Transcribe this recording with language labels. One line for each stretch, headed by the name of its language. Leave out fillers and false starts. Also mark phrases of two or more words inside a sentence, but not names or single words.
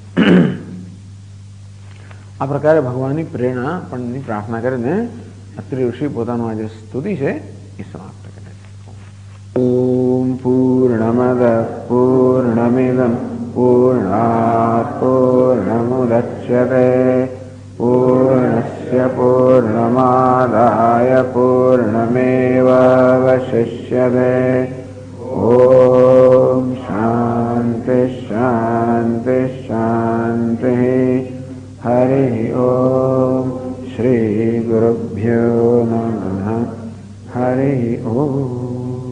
Gujarati: આ પ્રકારે ભગવાનની પ્રેરણા પણ પ્રાર્થના કરીને અત્રિ ઋષિ પોતાનું આ જે સ્તુતિ છે એ સમાપ્ત કરે છે.
Sanskrit: ओम पूर्णमद पूर्णमिदं पूर्णात पूर्णमुदच्यते पूर्णस्य पूर्णमा दृश्यते। ओम शांति शांति शांति। हरि ओम। श्री गुरुभ्यो नमः। हरि ओम।